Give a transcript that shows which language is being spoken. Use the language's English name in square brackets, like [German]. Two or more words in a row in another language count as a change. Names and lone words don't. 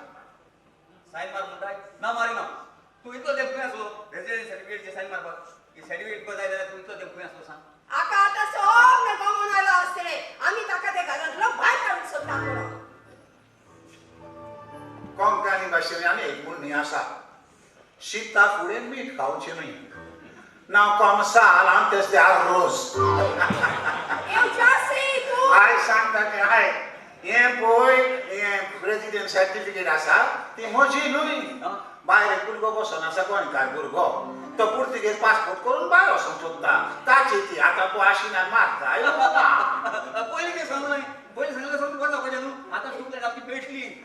[Konkani] सायन मार म्हणटाय ना मारिना तूं इतलो तेंप खंय आसलो रेजिडेंट सर्टिफिकेटचेर सायन मारपाक ही सर्टिफिकेट को जाय जाल्यार तूं इतलो तेंप खंय आसलो सांग आका आता सगळे गमून आयलो आसतले आमी ताका ते घरांतलो भायर काडूंक सोदता म्हणून कोंकणी भाशेन आनी एक म्हणणी आसा शीता फुडें मीठ खावचें न्हय ना कोमसाल [Portuguese] antes de arroz Eu já sei tu [Konkani] हाय सांगता तें हाय हें पळय हें [English] president certificate [Konkani] आसा ती म्हजी न्हय भायर एक भुरगो बसून आसा गोंयकार भुरगो तो पुर्तुगेज पासपोर्ट करून भायर वचूंक सोदता ताची ती आतां तूं आशिनान मारता पयलीं कितें सांगलें न्हय पयलीं सांगलें सांगून बरें जावपाचें न्हू आतां ट्यूबलायट आपली पेटली